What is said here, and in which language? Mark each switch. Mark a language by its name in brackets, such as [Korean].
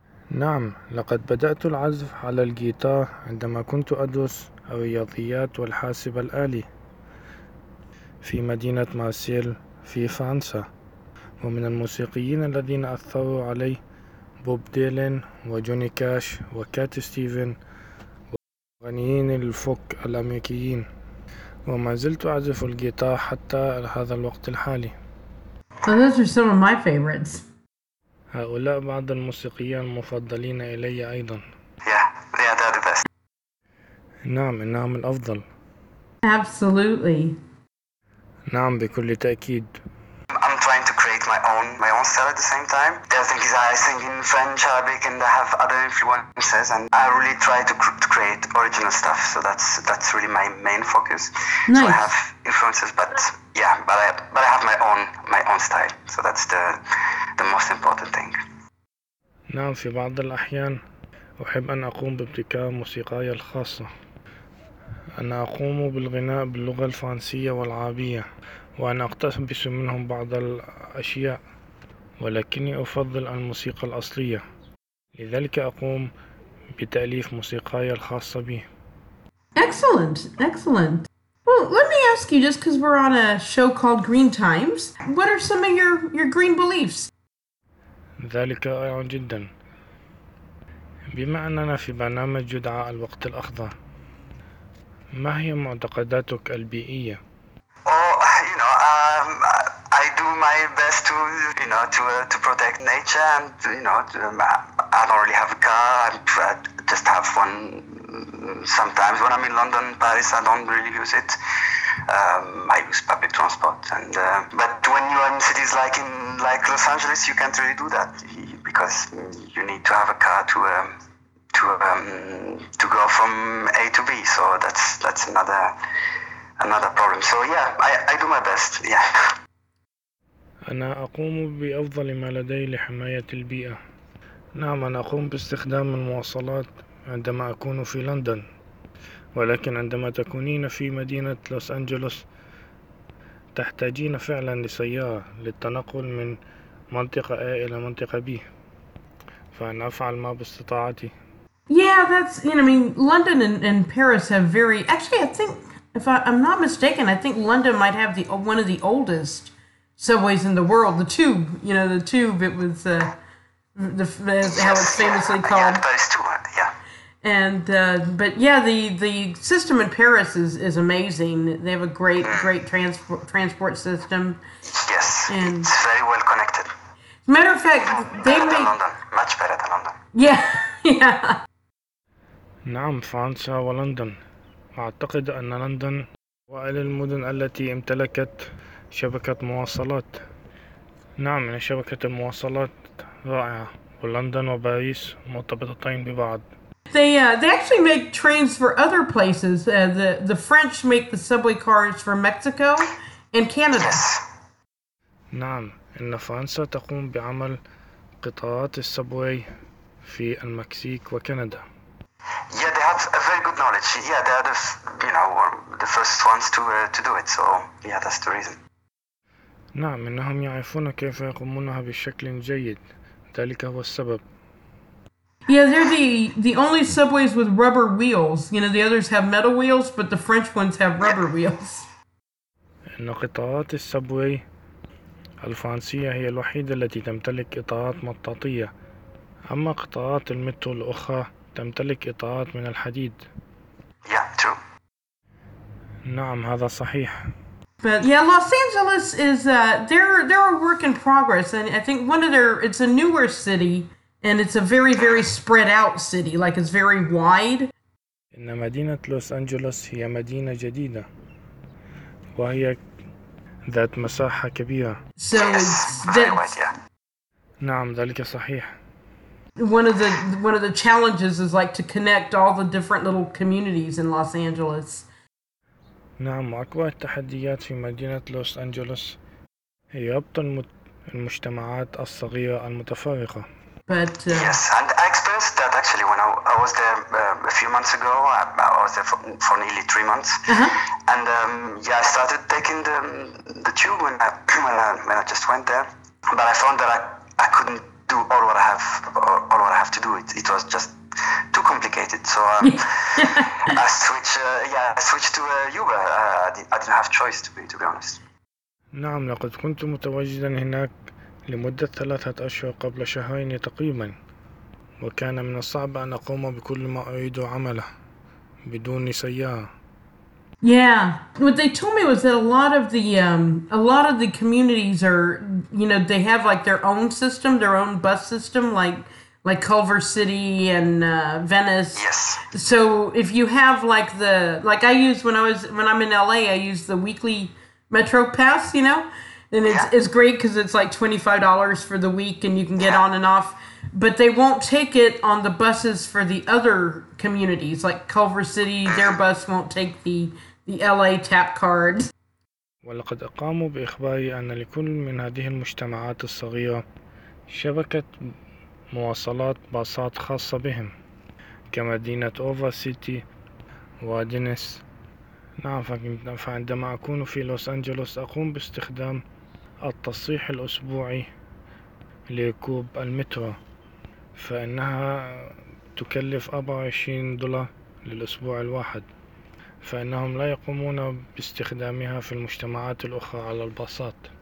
[Arabic] نعم، لقد بدأت العزف على الجيتار عندما كنت أدرس الرياضيات والحاسب الآلي في مدينة مارسيل في فرنسا. ومن الموسيقيين الذين أثروا علي بوب ديلين وجوني كاش وكات ستيفن وغنيين الفوك الأمريكيين، وما زلت أعزف الجيتار حتى هذا الوقت الحالي. [English] Those are some of my favorites. [Arabic] هؤلاء بعض الموسيقيين المفضلين إلي أيضا. [English] Yeah, they are the best. [Arabic] نعم، إنهم الأفضل. [English] Absolutely. [Arabic] نعم، بكل تأكيد. [English] I'm trying to create my own style at the same time. The thing is, I sing in French, Arabic, and I have other influences, and I really try to create original stuff. So that's really my main focus. Nice. So I have influences, but I have my own style. So that's the most important thing. [Arabic] نعم، في بعض الأحيان أحب أن أقوم بابتكار موسيقاي الخاصة. أنا أقوم بالغناء باللغة الفرنسية والعربية، وأنا أقتبس منهم بعض الأشياء، ولكني أفضل الموسيقى الأصلية، لذلك أقوم بتأليف موسيقاي الخاصة بي. [English] Excellent, excellent. Well, let me ask you, just because we're on a show called Green Times, what are some of your green beliefs? [Arabic] ذلك رائع جدا. بما أننا في برنامج يدعى الوقت الأخضر، ما هي معتقداتك البيئية؟ [English] I do my best to protect nature, and I don't really have a car. I just have one. Sometimes when I'm in London, Paris, I don't really use it. I use public transport, and but when you are in cities like Los Angeles, you can't really do that because you need to have a car to go from A to B. So that's another problem. So yeah, I do my best. Yeah. [Arabic] أنا أقوم بأفضل ما لدي لحماية البيئة. نعم، أنا أقوم باستخدام المواصلات عندما أكون في لندن، ولكن عندما تكونين في مدينة لوس أنجلوس تحتاجين فعلا لسيارة للتنقل من منطقة A إلى منطقة B، فأنا أفعل ما باستطاعتي. [English] Yeah, that's, you know, I mean, London and Paris have very, actually I think, if I'm not mistaken, I think London might have one of the oldest subways in the world, the tube, the tube, it was how it's famously called. Yeah, Paris too, yeah. And the system in Paris is amazing. They have a great great transport system. Yes, and it's very well connected. As a matter of fact, they better make than London. Much better than London. Yeah. [Arabic] نعم، فرنسا ولندن. أعتقد أن لندن وإلى المدن التي امتلكت شبكة مواصلات. نعم، شبكة المواصلات رائعة، ولندن وباريس مرتبطتين ببعض. [English] They actually make trains for other places. The French make the subway cars for Mexico and Canada. [Arabic] نعم، إن فرنسا تقوم بعمل قطارات السبوي في المكسيك وكندا. [English] Yeah, they have a very good knowledge. Yeah, they are the first ones to do it. So yeah, that's the reason. [Arabic] نعم، إنهم يعرفون كيف يقومونها بشكل جيد، ذلك هو السبب. [English] Yeah, they're the only subways with rubber wheels. You know, the others have metal wheels, but the French ones have rubber wheels. [Arabic] إن قطارات السبوي الفرنسية هي الوحيدة التي تمتلك إطارات مطاطية، أما قطارات المترو الأخرى تمتلك إطارات من الحديد. [English] Yeah, true. [Arabic] نعم، هذا صحيح. [English] But yeah, Los Angeles is they're a work in progress, and I think one of it's a newer city, and it's a very very spread out city, like it's very wide. [Arabic] إن مدينة لوس أنجلوس هي مدينة جديدة، وهي ذات مساحة كبيرة. [English] So yes, [Arabic] نعم، ذلك صحيح. [English] One of the challenges is like to connect all the different little communities in Los Angeles. [Arabic] نعم، أكبر التحديات في مدينة لوس أنجلوس هي ربط المجتمعات الصغيرة المتفرقة. [English] But yes, and I experienced that actually when I was there a few months ago. I was there for nearly 3 months, uh-huh. And yeah, I started taking the tube when I just went there. But I found that I couldn't do all what I have to do. It was just too complicated. So I switched to Uber. I didn't have choice to be honest. [Arabic] نعم، لقد كنت متواجدا هناك لمدة 3 أشهر قبل شهرين تقريبا، وكان من الصعب أن أقوم بكل ما أريد عمله بدون سيارة. [English] Yeah, what they told me was that a lot of the communities are, you know, they have like their own system, their own bus system, like Culver City and Venice. Yes. So if you have like the, like I use when I'm in LA, I use the weekly Metro Pass, you know, and it's great because it's like $25 for the week and you can get on and off, but they won't take it on the buses for the other communities like Culver City. Their bus won't take the LA tap card. [Arabic] ولقد أقاموا بإخباري أن لكل من هذه المجتمعات الصغيرة شبكة مواصلات باصات خاصة بهم كمدينة أوفر سيتي ودينيس. نعم، فعندما أكون في لوس أنجلوس أقوم باستخدام التصريح الأسبوعي لركوب المترو، فإنها تكلف $24 للأسبوع الواحد، فإنهم لا يقومون باستخدامها في المجتمعات الأخرى على الباصات.